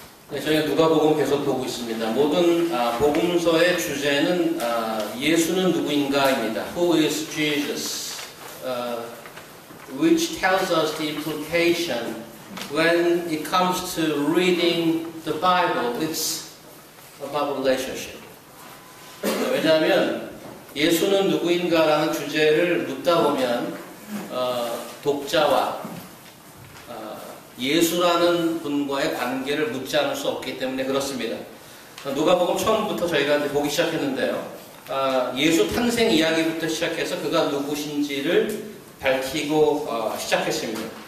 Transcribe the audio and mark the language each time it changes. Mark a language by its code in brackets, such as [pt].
[ko] 네, 저희가 누가복음 계속 보고 있습니다. 모든 복음서의 주제는 예수는 누구인가입니다. [en] Who is Jesus? Which tells us the implication when it comes to reading the Bible. It's about relationship. [ko] 왜냐하면 예수는 누구인가라는 주제를 묻다 보면 독자와 예수라는 분과의 관계를 묻지 않을 수 없기 때문에 그렇습니다. 누가복음 처음부터 저희가 보기 시작했는데요. 예수 탄생 이야기부터 시작해서 그가 누구신지를 밝히고 시작했습니다.